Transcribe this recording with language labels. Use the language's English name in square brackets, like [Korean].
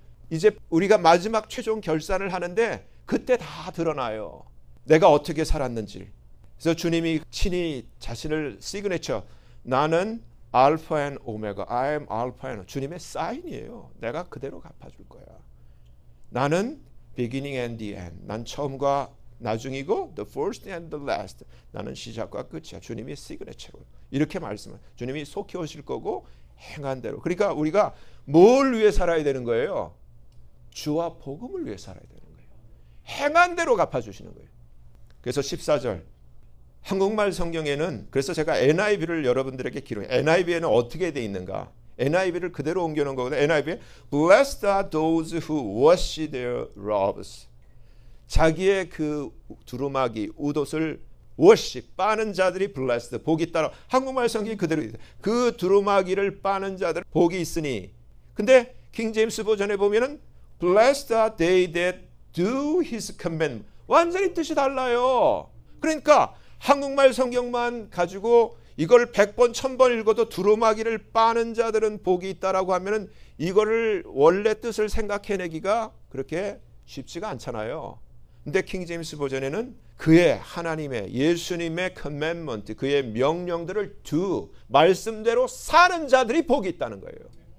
[Korean] 이제 우리가 마지막 최종 결산을 하는데 그때 다 드러나요. 내가 어떻게 살았는지. 그래서 주님이 친히 자신을 시그니처, 나는 알파 앤 오메가, [English] I am [Korean] 알파 앤, 주님의 사인이에요. 내가 그대로 갚아줄 거야. 나는 [English] beginning and the end. [Korean] 난 처음과 나중이고 [English] the first and the last. [Korean] 나는 시작과 끝이야. 주님이 시그니처로 이렇게 말씀을. 주님이 속히 오실 거고 행한 대로. 그러니까 우리가 뭘 위해 살아야 되는 거예요? 주와 복음을 위해 살아야 되는 거예요. 행한 대로 갚아주시는 거예요. 그래서 14절 한국말 성경에는, 그래서 제가 NIV를 여러분들에게 기록해요. NIV에는 어떻게 돼 있는가? NIV를 그대로 옮겨놓은 거거든요. [English] NIV에 Blessed are those who wash their robes. [Korean] 자기의 그 두루마기, 웃옷을 wash, 빠는 자들이 blessed, 복이 따라. 한국말 성경이 그대로 있어요. 그 두루마기를 빠는 자들 복이 있으니. 근데 킹 제임스 버전에 보면은 [English] Blessed are they that do his commandment. [Korean] 완전히 뜻이 달라요. 그러니까 한국말 성경만 가지고 이걸 100번 1000번 읽어도 두루마기를 빠는 자들은 복이 있다라고 하면은 이거를 원래 뜻을 생각해내기가 그렇게 쉽지가 않잖아요. 근데 킹 제임스 버전에는 그의 하나님의 예수님의 commandment, 그의 명령들을 do, 말씀대로 사는 자들이 복이 있다는 거예요.